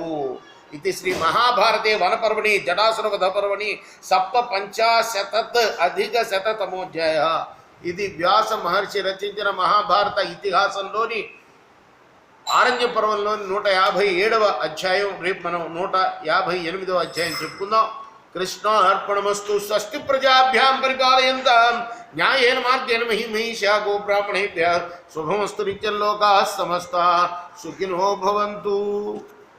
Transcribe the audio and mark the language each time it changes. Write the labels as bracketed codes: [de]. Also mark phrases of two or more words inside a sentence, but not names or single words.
[sa] ఇది శ్రీ మహాభారతే వనపర్వణి జటాసురవధ పర్వణి సప్తపంచాశతత్ అధిక శతతమోధ్యాయ. [te] ఇది వ్యాస మహర్షి రచించిన మహాభారత ఇతిహాసంలోని ఆరణ్య పర్వంలోని 157వ అధ్యాయం. రేపు మనం 158వ అధ్యాయం చెప్పుకుందాం. కృష్ణార్పణమస్తు. [sa] స్వస్తి ప్రజాభ్యాం పరిపాలయంతాం న్యాయేన మార్గేణ మహిమహీషా గోబ్రాహ్మణేభ్యः శుభమస్తు. నిత్యం లోకాः సమస్తాः సుఖినో భవంతు.